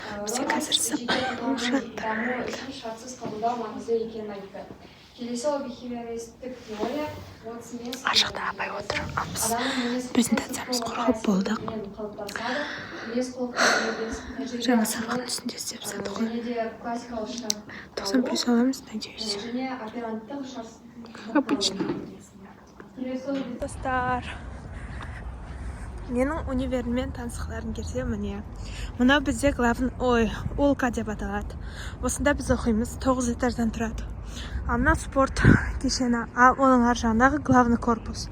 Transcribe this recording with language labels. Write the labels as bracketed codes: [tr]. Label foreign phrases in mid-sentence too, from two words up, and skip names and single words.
[kk] Бізде қазір шартсыз қабылдау маңызды екенін айтты. Келесі ол бихевиористік теория, Ашықта апай отыр. Презентациямыз құрғып болдық. Жаңа сабақтың үстінде істеп садық қой. 90+ аламыз, [ru] надеюсь. Как обычно. [kk] Достар, менің универмен танысқыларың келсе, міне. Мынау бізде олка деп аталады. Осында біз оқимыз, 9 этаждан тұрады. Мына спорт кешені, оның ар жағындағы [ru] главный корпус.